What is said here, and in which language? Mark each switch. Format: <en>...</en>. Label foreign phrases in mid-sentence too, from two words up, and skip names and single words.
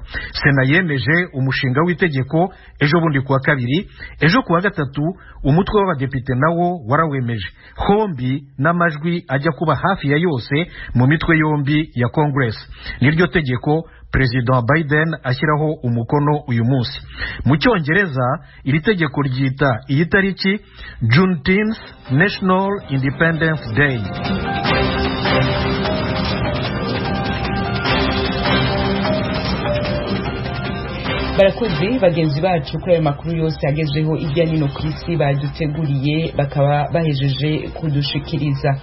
<rw>Sena yemeje umushinga w'itegeko ejo bundi kuwa kabiri, ejo kuwa gatatu umutwe w'abadepite nawo warawemeje, hombi n'amajwi ajya kuba hafi ya yose mu mitwe yombi ya Congress. Niryo tegeko President Biden ashyiraho umukono uyu munsi. Mu Cyongereza iri tegeko ryita iyi tariki Juneteenth National Independence Day.</rw> <rn>Barakoze bagenzi bacu kuri ayo makuru yose agezweho irya nino ku isi baduteguriye bakaba bahejeje kudushikiriza.</rn>